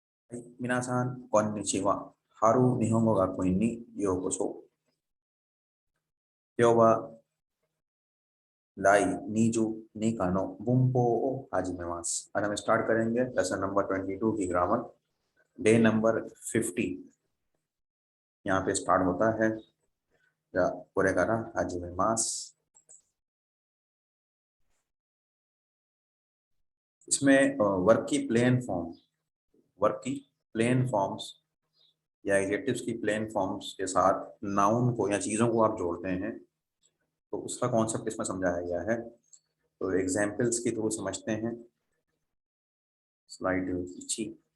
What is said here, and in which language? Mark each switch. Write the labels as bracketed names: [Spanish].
[Japanese] はい、皆さん、こんにちは。春日本語学院にようこそ。今日は第22課の文法を始めます。 [Hindi] आज हम स्टार्ट करेंगे लेसन नंबर 22 की ग्रामर डे नंबर 50 यहाँ पे स्टार्ट होता है। [Japanese] じゃあこれから始めます。 [Hindi] इसमें वर्क की प्लेन फॉर्म्स या एडजेक्टिव्स की प्लेन फॉर्म्स के साथ नाउन को या चीज़ों को आप जोड़ते हैं तो उसका कॉन्सेप्ट इसमें समझाया गया है। तो एग्जाम्पल्स के थ्रू समझते हैं। स्लाइड खींची।